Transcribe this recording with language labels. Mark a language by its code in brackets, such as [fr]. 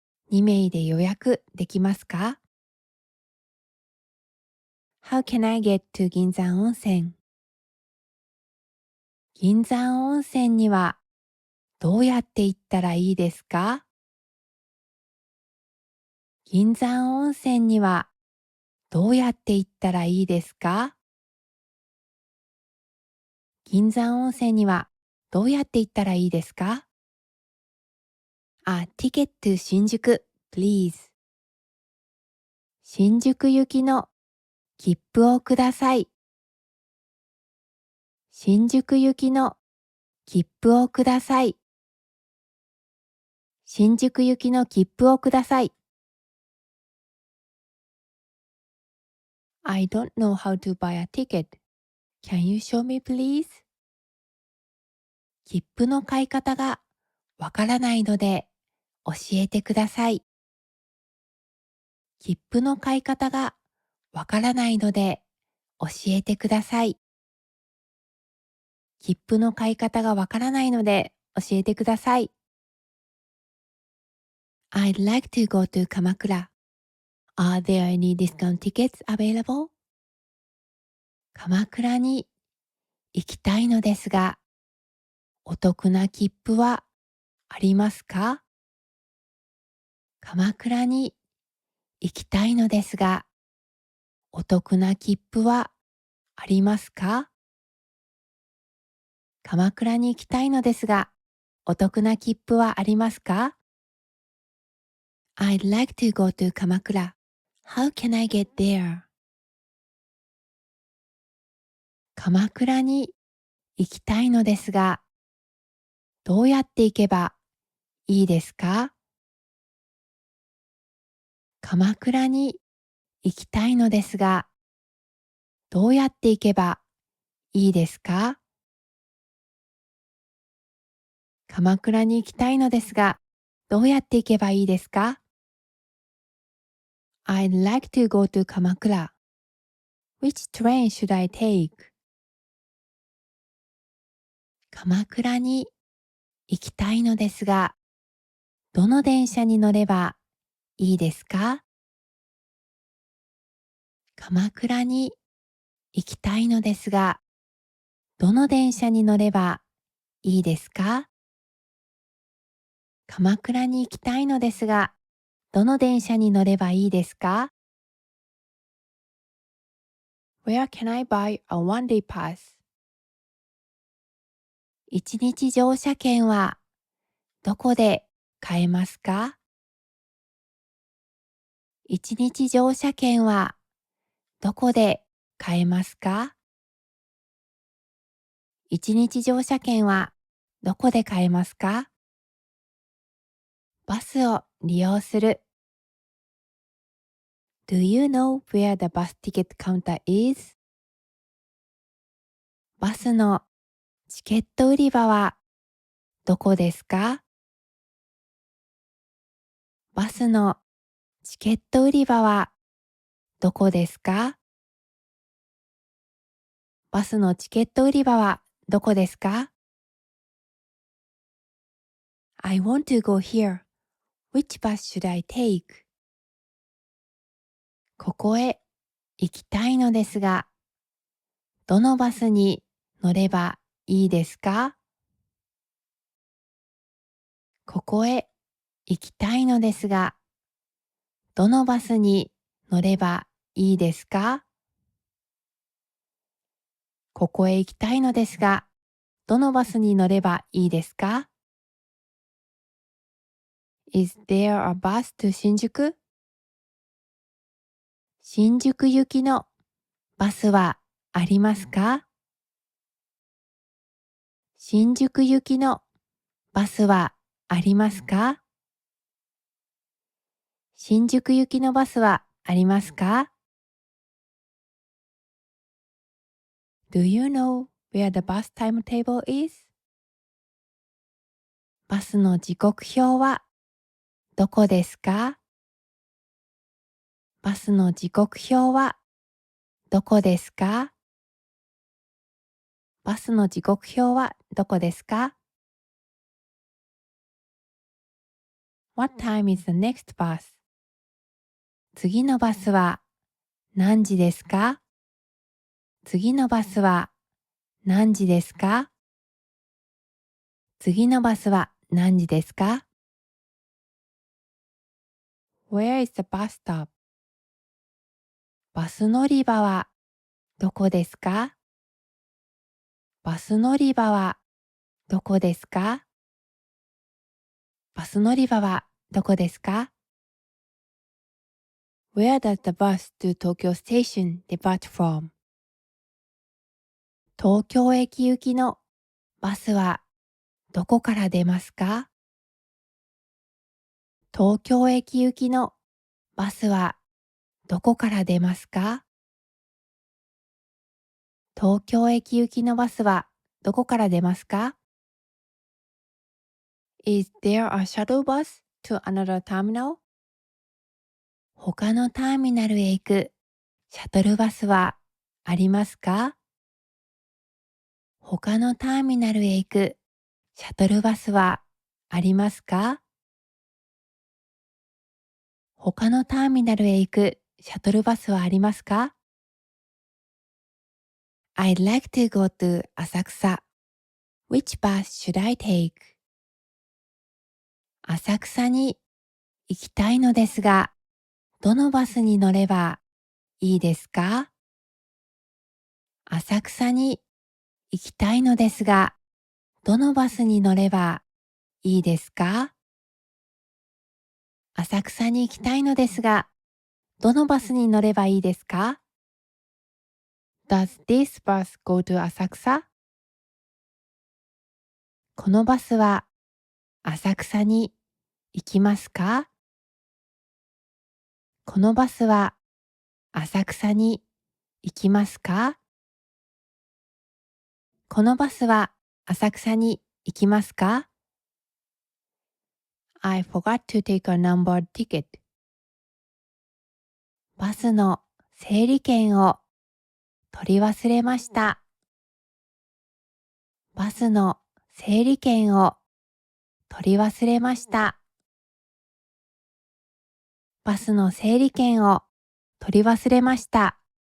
[ja] 2 名で予約できますか？ [en] How can I get to 銀山温泉？ [ja] 銀山温泉にはどうやって行ったらいいですか？銀山温泉にはどうやって行ったらいいですか？銀山温泉にはどうやって行ったらいいですか？ [en] A ticket to 新宿 please。 [ja] 新宿行きの切符をください。新宿行きの切符をください。新宿行きの切符をください。 [en] I don't know how to buy a ticket. Can you show me please? [ja] 切符の買い方がわからないので教えてください。切符の買い方がわからないので教えてください。切符の買い方がわからないので教えてください。 [en] I'd like to go to 鎌倉。 Are there any discount tickets available? [ja] 鎌倉に行きたいのですが、お得な切符はありますか？鎌倉に行きたいのですが、お得な切符はありますか？鎌倉に行きたいのですが、お得な切符はありますか？ [en] I'd like to go to 鎌倉。 How can I get there? [ja] 鎌倉に行きたいのですが、どうやって行けばいいですか？鎌倉に行きたいのですが、どうやって行けばいいですか？鎌倉に行きたいのですが、どうやって行けばいいですか？ [en] I'd like to go to 鎌倉。 Which train should I take? [ja] 鎌倉に行きたいのですが、どの電車に乗ればいいですか？鎌倉に行きたいのですが、どの電車に乗ればいいですか？鎌倉に行きたいのですが、どの電車に乗ればいいですか？ [en] Where can I buy a one-day pass? [ja] 一日乗車券はどこで買えますか？一日乗車券はどこで買えますか？一日乗車券はどこで買えますか？バスを利用する。 [en] Do you know where the bus ticket counter is? [ja] バスのチケット売り場はどこですか？バスのチケット売り場はどこですか？バスのチケット売り場はどこですか？ [en] I want to go here. Which bus should I take? [ja] ここへ行きたいのですが、どのバスに乗ればいいですか？ここへ行きたいのですが、どのバスに乗ればいいですか？ここへ行きたいのですが、どのバスに乗ればいいですか？ [en] Is there a bus to 新宿？ [ja] 新宿行きのバスはありますか？新宿行きのバスはありますか？新宿行きのバスはありますか？ [en] Do you know where the bus timetable is? [ja] バスの時刻表はどこですか？バスの時刻表はどこですか？バスの時刻表はどこですか？ [en] What time is the next bus? [ja] 次のバスは何時ですか？次のバスは何時ですか？次のバスは何時ですか？ [en] Where is the bus stop? [ja] バス乗り場はどこですか？バス乗り場はどこですか？バス乗り場はどこですか？ [en] Where does the bus to Tokyo Station depart from? [ja] 東京駅行きのバスはどこから出ますか？東京駅行きのバスはどこから出ますか？東京駅行きのバスはどこから出ますか？ [en] Is there a shuttle bus to another terminal? [ja] 他のターミナルへ行くシャトルバスはありますか？他のターミナルへ行くシャトルバスはありますか？他のターミナルへ行くシャトルバスはありますか？ [en] I'd like to go to 浅草. Which bus should I take? [ja] 浅草に行きたいのですが、どのバスに乗ればいいですか？浅草に行きたいのですが、どのバスに乗ればいいですか？浅草に行きたいのですが、どのバスに乗ればいいですか？ [en] Does this bus go to 浅草？ [ja] このバスは浅草に行きますか？このバスは浅草に行きますか？このバスは浅草に行きますか？ [en] I forgot to take a numbered ticket. [ja] バスの整理券を取り忘れました。バスの整理券を取り忘れました。バスの整理券を取り忘れました。